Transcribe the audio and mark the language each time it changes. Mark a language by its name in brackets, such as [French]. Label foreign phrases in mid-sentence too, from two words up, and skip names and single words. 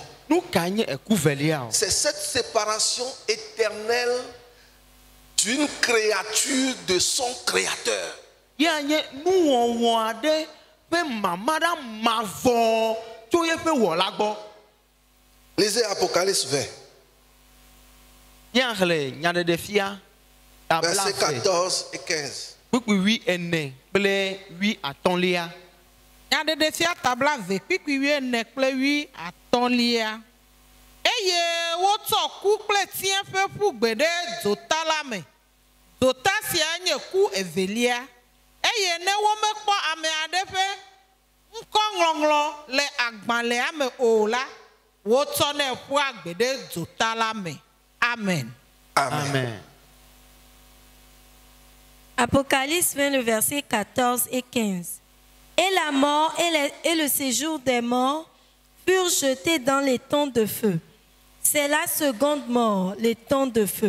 [French] C'est cette séparation éternelle d'une créature de son créateur. Lisez Apocalypse 20. Versets 14 et 15. [Ewe] Nyadedefia tabla ve kpikpiwie ne kple wi atɔ̃lia. Eye wotsɔ ku kple tia ƒe ƒu gbe ɖe dzota la me. Dzota sia nye ku evelia. Eye ne womekpɔ ame aɖe ƒe ŋkɔŋlɔŋlɔ le agbalẽa me o la, wotsɔnɛ ƒua gbe ɖe dzota la me. Amen. Amen. [French] Apocalypse 20, le verset 14 et 15. Et la mort et le séjour des morts furent jetés dans les temps de feu. C'est la seconde mort, les temps de feu.